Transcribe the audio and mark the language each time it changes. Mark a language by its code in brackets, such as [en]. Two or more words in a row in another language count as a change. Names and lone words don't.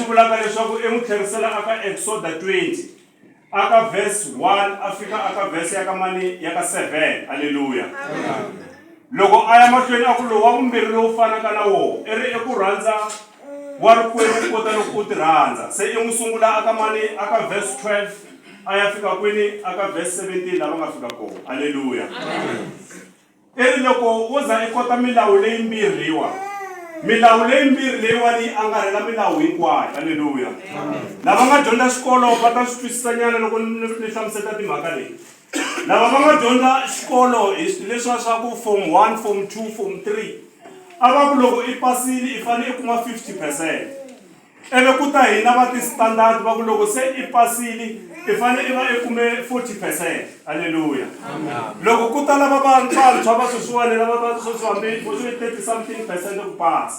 [ts] vulaka leswaku n'wi tlherisela aka Exoda 20 aka verse 1 a fika aka verse ya ka mani ya ka 7 haleluya loko a ya mahlweni a ku lowu wa vumbirhi lowu fanaka na woho i ri eku rhandza wa rikwerhu kota loko u ti rhandza se i n'wi sungula aka mani aka verse 12 a ya fika kwini aka verse 17 lava nga fika kona haleluya i ri loko u za i kota milawu leyimbirhi leyiwani angarhela milawu hinkwayo haleluya lava nga dyondza xikolo va ta swi twisisa nyana loko ni hlamuseta timhaka leyi lava va nga dyondza xikolo hi leswiwa swa ku form 1 form 2 form 3 ava ku loko I pasile I fane I kuma 50%. Eve ku ta hina va ti standard va ku loko se I pasile I fane I va I kume 40%. Hallelujah. Loko ku ta lava vantshwa va sweswiwani lava va sweswiwani vo 30 [en] something percent [ts] ku pasa.